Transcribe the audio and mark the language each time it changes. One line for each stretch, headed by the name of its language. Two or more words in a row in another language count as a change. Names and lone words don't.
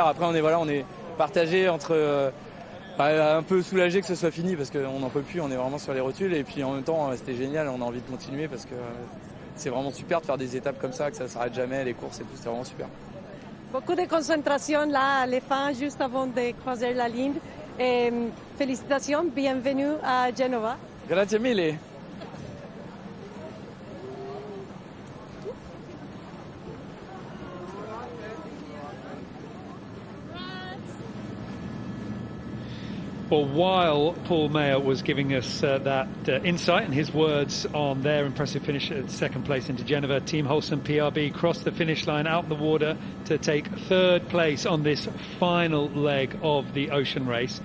French: Après on est partagé entre un peu soulagé que ce soit fini parce qu'on n'en peut plus, on est vraiment sur les rotules, et puis en même temps c'était génial, on a envie de continuer parce que c'est vraiment super de faire des étapes comme ça, que ça s'arrête jamais, les courses et tout, c'est vraiment super. Beaucoup de concentration là à la fin, juste avant de croiser la ligne. Et félicitations, bienvenue à Genova.
Italian: Grazie mille.
English: Well, while Paul Mayer was giving us that insight and his words on their impressive finish at second place into Genova, Team Holcim-PRB crossed the finish line out in the water to take third place on this final leg of the ocean race.